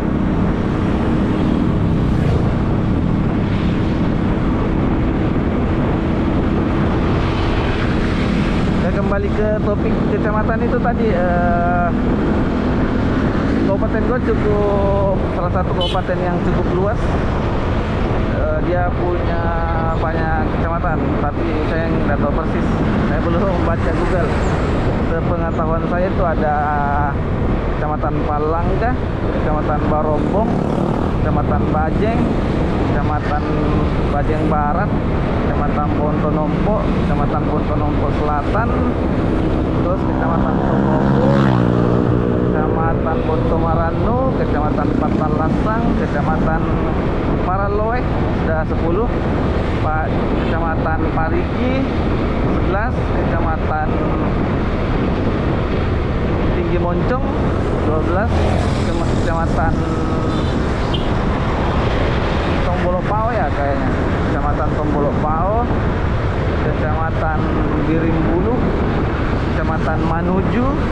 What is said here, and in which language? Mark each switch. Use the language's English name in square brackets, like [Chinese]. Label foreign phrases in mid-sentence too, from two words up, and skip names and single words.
[Indonesian] Kembali ke topik kecamatan itu tadi, kabupaten gue cukup salah satu kabupaten yang cukup luas. Dia punya banyak kecamatan, tapi saya nggak tahu persis, saya belum membaca Google. Sepengetahuan saya itu ada Kecamatan Palangga, Kecamatan Barombong, Kecamatan Bajeng, Kecamatan Bajeng Barat, Kecamatan Pontonompo, Kecamatan Pontonompo Selatan, terus Kecamatan Tomopo, Kecamatan Pontomaranu, Kecamatan Patalasang, Kecamatan Paraloe sudah 10, Kecamatan Parigi 11, Kecamatan Tinggi Moncong 12, Kecamatan Tombolopao ya kayaknya, Kecamatan Tombolopao, Kecamatan Birimbulu, Kecamatan Manuju,